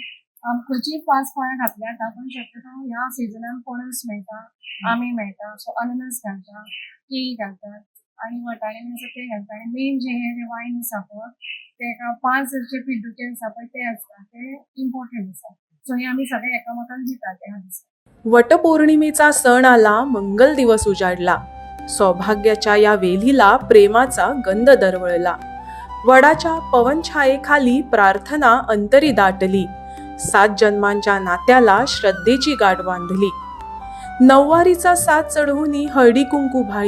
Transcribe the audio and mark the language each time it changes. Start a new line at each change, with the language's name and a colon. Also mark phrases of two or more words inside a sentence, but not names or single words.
Konkani: खंयचीय 5 फळां घातल्या जाता, पण शक्यतो ह्या सिजनान पणस मेळटा, आमी मेळटा, सो अननस घालता, केळी घालतात आणि वटाणे आसा ते घालता. आणि मेन जे हे वायन आसा पळय ते 5 जे पिड्डूके आसा पळय ते आसता ते इम्पॉर्टंट आसा. सो हे आमी सगळे एकामेकांक दितात त्या दिसा.
Marathi: वटपौर्णिमेचा सण आला, मंगल दिवस उजाडला. सौभाग्याच्या या वेलीला प्रेमाचा गंध दरवळला. वडाच्या पवनछायेखाली प्रार्थना अंतरी दाटली. 7 जन्मांच्या नात्याला श्रद्धेची गाठ बांधली. नववारीचा साथ चढवून हळदी कुंकू भाळी.